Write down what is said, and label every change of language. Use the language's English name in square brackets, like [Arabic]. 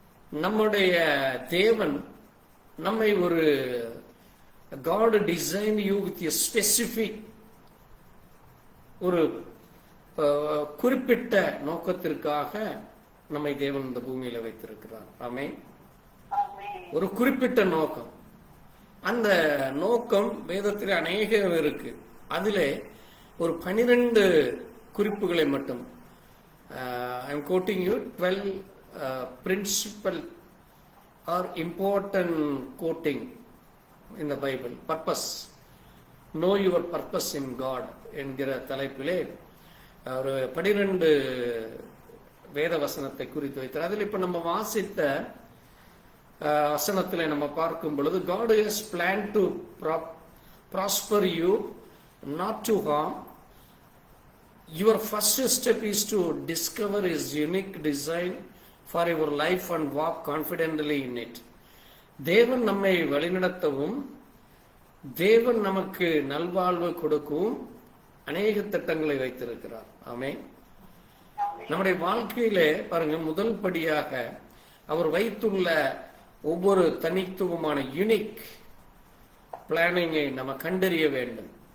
[Tamil] நம்முடைய தேவன் நம்மை ஒரு [English] God designed you with a specific, [Tamil] ஒரு குறிப்பிட்ட நோக்கத்திற்காக நம்மை தேவன் இந்த பூமியில வைத்திருக்கிறார். ஆமென். ஒரு குறிப்பிட்ட நோக்கம். அந்த நோக்கம் வேதத்தில் அநேகம் இருக்கு. அதிலே ஒரு 12 குறிப்புகளை மட்டும், [English] I am quoting you 12 principle or important quoting in the Bible. Purpose, know your purpose in God [Tamil] என்கிற தலைப்பிலே ஒரு 12 வேத வசனத்தை குறித்து வைத்தார். அதில் இப்ப நம்ம வாசித்த வசனத்தில் நம்ம பார்க்கும் பொழுது, [English] God has planned to prosper you, not to harm. Your first step is to discover His unique design for your life and walk confidently in it. [Tamil] தேவன் நம்மை வழிநடத்தவும், தேவன் நமக்கு நல்வாழ்வு கொடுக்கவும் அநேக திட்டங்களை வைத்திருக்கிறார். ஆமென். நம்முடைய வாழ்க்கையிலே பாருங்க, முதல் படியாக அவர் வைத்துள்ள ஒவ்வொரு தனித்துவமான யூனிக் பிளானிங்கை நம்ம கண்டறிய வேண்டும்.